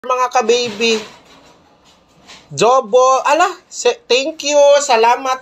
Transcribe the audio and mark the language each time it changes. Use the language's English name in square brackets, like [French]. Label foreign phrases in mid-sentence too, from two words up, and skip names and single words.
[Cebuano] mga ka-baby. [English] Double, thank you, [Cebuano] salamat.